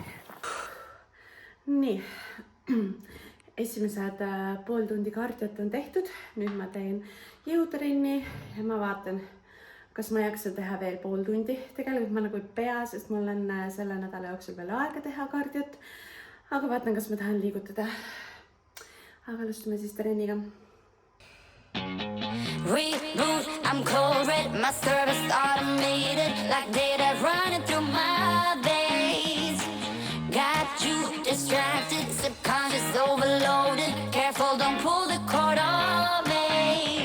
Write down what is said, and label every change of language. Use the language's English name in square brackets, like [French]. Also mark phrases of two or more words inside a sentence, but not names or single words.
[Estonian] Nii, esimesed pool tundi kardiot on tehtud. Nüüd ma teen jõutrenni ja ma vaatan, kas ma jaksan teha veel pool tundi. Tegelikult ma nagu ei pea, sest mul on selle nädala jooksul veel aega teha kardiot. Aga vaatan, kas ma tahan liigutada. Aga alustame siis trenniga. [English] Reboot, I'm cold red, my service automated, like data running through my veins. Got you distracted, subconscious overloaded. Careful, don't pull the cord on me.